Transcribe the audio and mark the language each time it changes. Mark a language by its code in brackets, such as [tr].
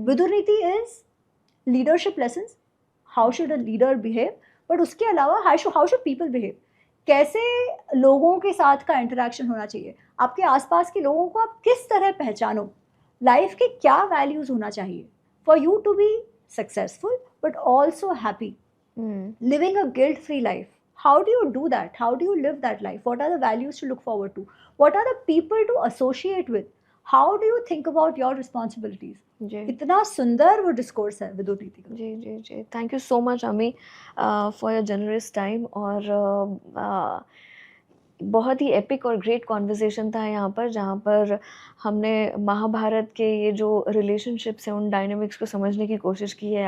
[en] Vidur Niti is leadership lessons, how should a leader behave, but उसके अलावा how should people behave, [hi] कैसे लोगों के साथ का इंटरेक्शन होना चाहिए, [en] आपके आसपास के लोगों को आप किस तरह पहचानो, लाइफ के क्या वैल्यूज होना चाहिए for you to be successful but also happy, living a guilt-free life. How do you do that? How do you live that life? What are the values to look forward to? What are the people to associate with? How do you think about your responsibilities? [hi] इतना सुंदर वो discourse है विदुर नीति का। जी जी जी, [en] Thank you so much Ami for your generous time. [hi] और बहुत ही epic और ग्रेट कॉन्वर्सेशन था यहाँ पर, जहाँ पर हमने महाभारत के ये जो रिलेशनशिप्स हैं उन डायनामिक्स को समझने की कोशिश की है।